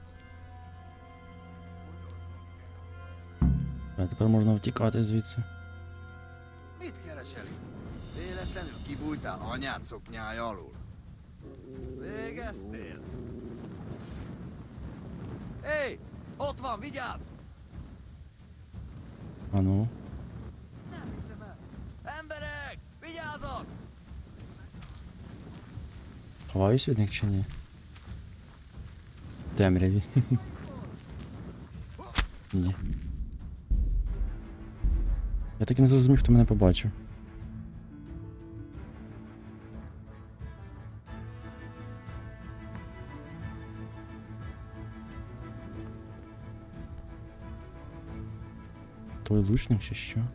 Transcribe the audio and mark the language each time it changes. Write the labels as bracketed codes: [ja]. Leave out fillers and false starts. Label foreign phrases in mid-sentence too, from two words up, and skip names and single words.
[uk] А тепер можна втікати звідси. [hu] Mit keresel itt? Véletlenül kibújtál anyád szoknyája alul? Végeztél? Hé! Ott van, vigyázz! [uk] А ну. [hu] Nem hiszem el. Emberek! Vigyázzak! [uk] Ховаюсь від них чи ні? В темряві. Ні. Я так і не зрозумів, хто мене побачив. Той лучник чи що?